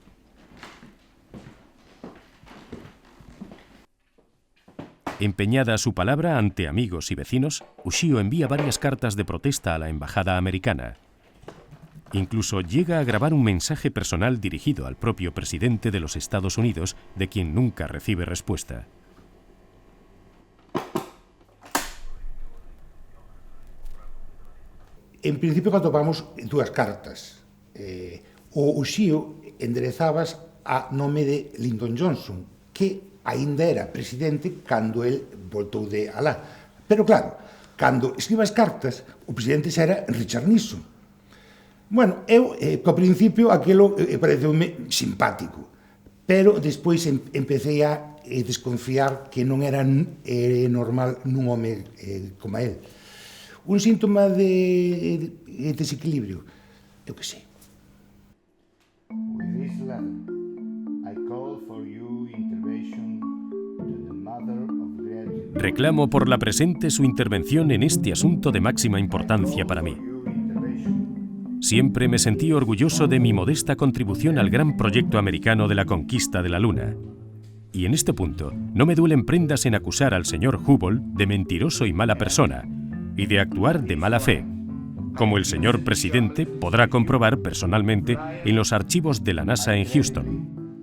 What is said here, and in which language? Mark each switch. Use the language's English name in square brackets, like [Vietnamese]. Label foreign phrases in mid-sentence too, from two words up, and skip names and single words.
[Spanish] Empeñada su palabra ante amigos y vecinos, Ushio envía varias cartas de protesta a la embajada americana. Incluso llega a grabar un mensaje personal dirigido al propio presidente de los Estados Unidos, de quien nunca recibe respuesta. [Galician] En principio, atopamos dúas cartas. O Ushio enderezabas a nome de Lyndon Johnson, que aínda era presidente cando el voltou de alá. Pero claro, cando escribe as cartas, o presidente xa era Richard Nixon. Bueno, eu, ao principio, aquilo pareceume simpático, pero despois empecé a desconfiar que non era normal nun home como él. Un síntoma de desequilibrio, eu que sei. [English] With this letter, I call for your intervention to the mother of great... [Spanish] Reclamo por la presente su intervención en este asunto de máxima importancia para mí. Siempre me sentí orgulloso de mi modesta contribución al gran proyecto americano de la conquista de la Luna. Y en este punto, no me duelen prendas en acusar al señor Hubble de mentiroso y mala persona, y de actuar de mala fe, como el señor presidente podrá comprobar personalmente en los archivos de la NASA en Houston.